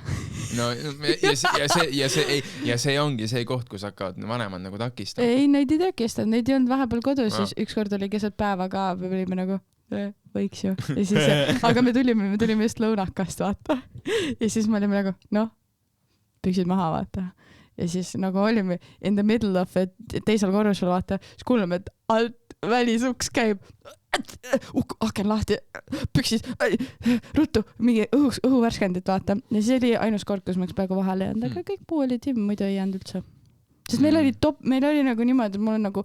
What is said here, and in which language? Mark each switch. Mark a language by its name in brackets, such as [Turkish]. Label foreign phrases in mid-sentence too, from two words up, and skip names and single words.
[Estonian] No, ja see ongi see koht, kus hakkavad vanemad nagu takistama. Ei, neid ei takistanud, neid ei olnud vahepeal kodus, siis ükskord oli keset päeva ka, me olime nagu, võiks ju. Ja siis, aga me tulime just lõunakast, vaata. Ja siis me olime nagu, püksid maha, vaata. Ja siis nagu olime [English] in the middle of [Estonian] teisel korrusel, vaata. Siis kuuleme, et alt välisuks käib. Aken lahti, püksid, ruttu, mingi õhuvärskendit, vaata. Ja siis oli ainus kord, kus me peaaegu vahele jäänud, aga kõik puu oli timm, muidu ei jäänud üldse. Sest meil oli nagu niimoodi, et mul on nagu...